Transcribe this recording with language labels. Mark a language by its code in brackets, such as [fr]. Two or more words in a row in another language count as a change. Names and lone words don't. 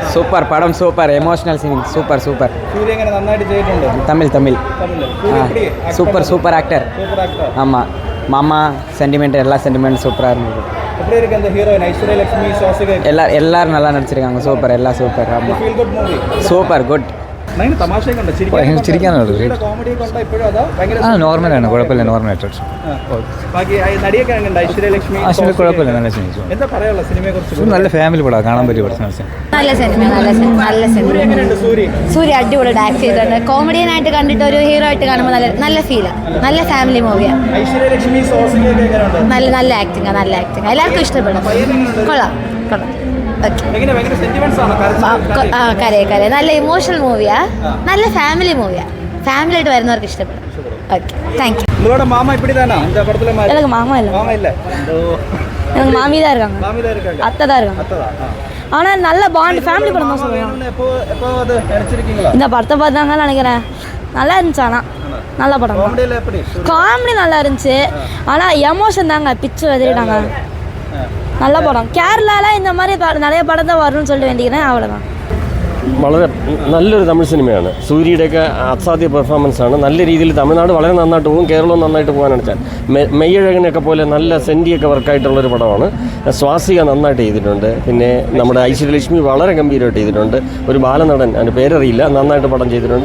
[en] സൂപ്പർ പടം, super emotional scene, super super. [ml] സൂര്യ എങ്ങനെ നന്നായിട്ട് ചെയ്തിട്ടുണ്ട്? [en] തമിഴ് super super actor. [ta] ஆமாம், மாமா சென்டிமெண்ட் எல்லா சென்டிமெண்ட் சூப்பராக இருந்தது. எப்படி இருக்கு அந்த ஹீரோயின் ஐஸ்வர்யா லட்சுமி சுவாசிகா? எல்லாரும் நல்லா நடிச்சிருக்காங்க. சூப்பர், எல்லாம் சூப்பர். ஆமாம், [en] feel good movie. super good. [ml] നോർമലാണ്, കുഴപ്പമില്ല, നോർമലായിട്ട്. നല്ല ഫാമിലി പടം, കാണാൻ പറ്റിയ നല്ല സിനിമ, നല്ല സിനിമ. സൂര്യ അടിപൊളിയായിട്ട് ആക്ട് ചെയ്തിട്ടുണ്ട്. കോമഡിയൻ ആയിട്ട് കണ്ടിട്ട് ഒരു ഹീറോ ആയിട്ട് കാണുമ്പോൾ നല്ല ഫീലാണ്. നല്ല [en] family movie. [ml] നല്ല ആക്ടിങ്, എല്ലാവർക്കും ഇഷ്ടപ്പെടും. കൊള്ളാം. കരയെ നല്ല [en] emotional movie, [ml] നല്ല [en] family movie. [ml] ഫാമിലി ആയിട്ട് വരുന്നവർക്ക് ഇഷ്ടപ്പെടും. [en] okay, thank you. [ta] எனக்கு மாமா இல்லை, எனக்கு மாமி தான் இருக்காங்க, அத்தை தான் இருக்காங்க. ஆனால் நல்ல பாண்ட், ஃபேமிலி படம் தான் சொல்லுவாங்க. இந்த படத்தை பார்த்தாங்கன்னு நினைக்கிறேன். நல்லா இருந்துச்சு, ஆனால் நல்ல படம். காமெடி நல்லா இருந்துச்சு, ஆனால் எமோஷன் தாங்க பிச்சு வெதிட்டாங்க. நல்ல படம். കേരളയിൽ இந்த மாதிரி நிறைய படம் தான் வரும்னு சொல்லிட்டு வேண்டிக்கிறேன். அவ்வளோதான். [ml] വളരെ നല്ലൊരു തമിഴ് സിനിമയാണ്. സൂര്യയുടെയൊക്കെ അസാധ്യ പെർഫോമൻസാണ്. നല്ല രീതിയിൽ തമിഴ്നാട് വളരെ നന്നായിട്ട് പോകും, കേരളവും നന്നായിട്ട് പോകാനാണ് വെച്ചാൽ. മെയ്യഴകനൊക്കെ പോലെ നല്ല സെൻറ്റിയൊക്കെ വർക്കായിട്ടുള്ളൊരു പടമാണ്. സ്വാസിക നന്നായിട്ട് ചെയ്തിട്ടുണ്ട്. പിന്നെ നമ്മുടെ ഐശ്വര്യലക്ഷ്മി വളരെ ഗംഭീരമായിട്ട് ചെയ്തിട്ടുണ്ട്. ഒരു ബാലനടൻ, അതിൻ്റെ പേരറിയില്ല, നന്നായിട്ട് പടം ചെയ്തിട്ടുണ്ട്.